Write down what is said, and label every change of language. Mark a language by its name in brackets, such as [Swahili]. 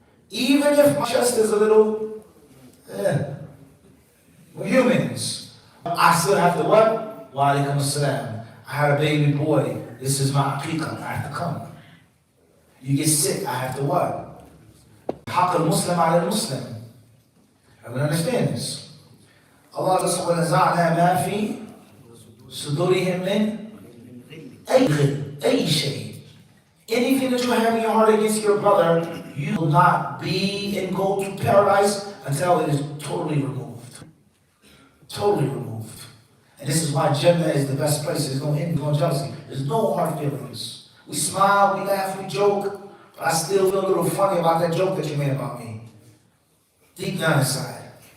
[English] Even if my chest is a little, we're humans. I still have to what? Wa alaikum assalam. I had a baby boy. This is my aqiqah. I have to come. You get sick. I have to what? [Arabic] Haqq al-Muslim ala al-Muslim. [English] Everyone understand this? Allah says, [Arabic] وَنَزَعْنَا مَا فِي صُدُورِهِمْ مِنْ أي شيء. [English] Anything that you have in your heart against your brother, you will not be and go to paradise until it is totally removed. Totally removed. And this is why Jannah is the best place. There's no envy, no jealousy. There's no hard feelings. We smile, we laugh, we joke, but I still feel a little funny about that joke that you made about me. Deep down inside.